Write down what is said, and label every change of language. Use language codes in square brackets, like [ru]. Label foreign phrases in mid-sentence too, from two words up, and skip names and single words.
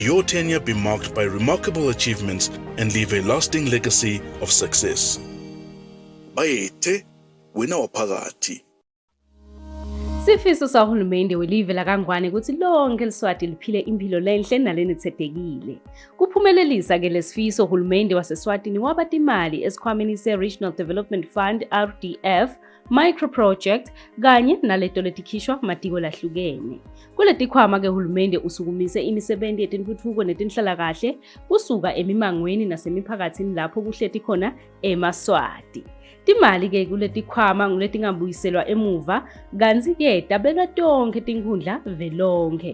[en] your tenure be marked by remarkable achievements and leave a lasting legacy of success. [ss] Bayethe, wena waphakathi. Sifiso sahulumende welive laKangwane ukuthi lonke eLeswati liphile impilo lenhle nalenethekile. Kuphumelelisa ke lesifiso uhulumende waseSwatini wabata imali esikhwameni se-Regional Development Fund RDF [en] micro project [ss] kanye naleto letikhishwa matiko lahlukene. Kuleti khwama ke uhulumende usukumise imisebenzi yetintfutfuko netinhlalakahle kusuka emimangweni nasemiphakathini lapho kuhleti khona eMaswati. Timali ke kuleti khwama nguletingabuyiselwa emuva kanti ke tabelwa tonke tinkhundla velonke.